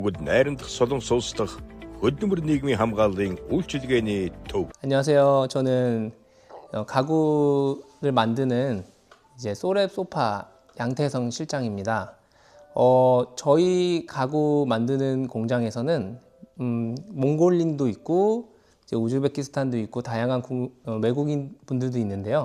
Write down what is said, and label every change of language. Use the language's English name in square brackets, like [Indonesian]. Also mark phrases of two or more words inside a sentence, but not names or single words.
[Mongolian] найрамдах Солон улс дахь хөдөлмөр нийгмийн хамгааллын үйлчилгээний төв. [Korean] 안녕하세요. 저는 가구를 만드는 이제 소랩 소파 양태성 실장입니다. 저희 가구 만드는 공장에서는 몽골인도 있고 이제 우즈베키스탄도 있고 다양한 외국인 분들도 있는데요.